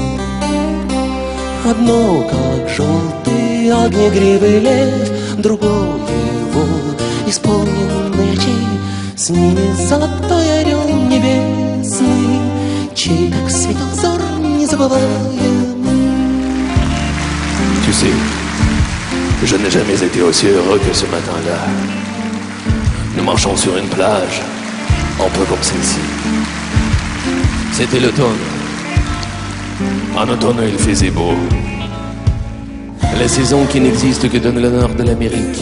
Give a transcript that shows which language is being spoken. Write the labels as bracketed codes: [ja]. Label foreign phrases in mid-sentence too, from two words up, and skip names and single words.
[ru] Одно, как желтый огнегривый лев, другое вол, исполненный очей, с ними золотой орел небесный, чей, как светил взор, незабываемый. [fr] Tu sais, je n'ai jamais été aussi heureux que ce matin-là. Nous marchons sur une plage, un peu comme celle-ci. C'était l'automne. En automne, il faisait beau. La saison qui n'existe que dans le nord de l'Amérique.